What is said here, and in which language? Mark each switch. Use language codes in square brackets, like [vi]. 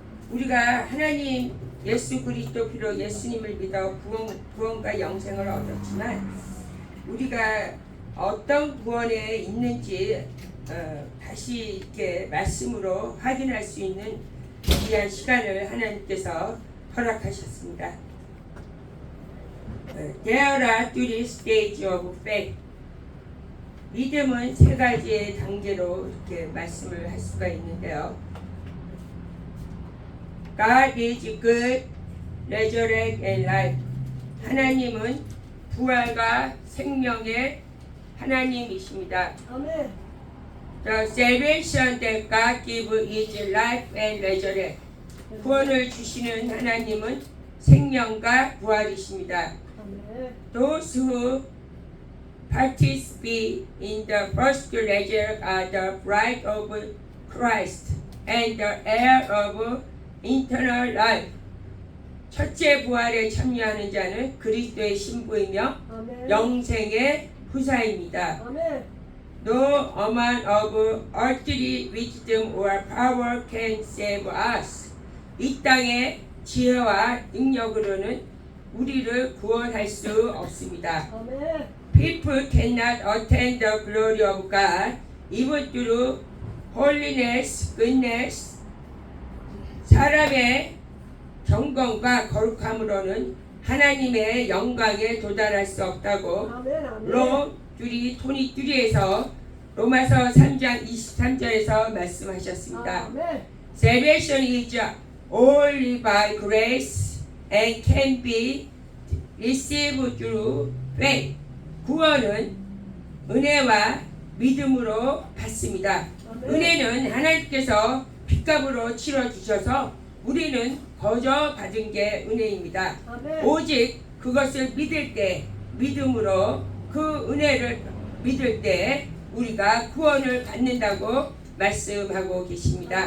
[ko] 우리가 하나님 예수 그리스도 피로 예수님을 믿어 구원과 영생을 얻었지만 우리가 어떤 구원에 있는지 다시 이렇게 말씀으로 확인할 수 있는 귀한 시간을 하나님께서 허락하셨습니다. [en] There are three stages of faith. [ko] 믿음은 세 가지의 단계로 이렇게 말씀을 할 수가 있는데요. [en] God is good, resurrect and life. [ko] 하나님은 부활과 생명의 하나님이십니다. 아멘. [en] The salvation that God gives is life and resurrect. [ko] 구원을 주시는 하나님은 생명과 부활이십니다. 아멘. [en] Those who participate in the first resurrection are the bride of Christ and the heir of eternal life. [ko] 첫째 부활에 참여하는 자는 그리스도의 신부이며 아멘. 영생의 후사입니다. 아멘. [en] No amount of earthly wisdom or power can save us. [ko] 이 땅의 지혜와 능력으로는 우리를 구원할 수 없습니다. 아멘. [en] People cannot attain the glory of God even through holiness, goodness. [ko] 사람의 경건과 거룩함으로는 하나님의 영광에 도달할 수 없다고 아멘. 아멘. 롬 23에서 로마서 3장 23절에서 말씀하셨습니다. 아멘. [en] Salvation is only by grace and can be received through faith. [ko] 구원은 은혜와 믿음으로 받습니다. 아멘. 은혜는 하나님께서 핏값으로 치러주셔서 우리는 거저 받은 게 은혜입니다. 아멘. 오직 그것을 믿을 때, 믿음으로 그 은혜를 믿을 때 우리가 구원을 받는다고 말씀하고 계십니다.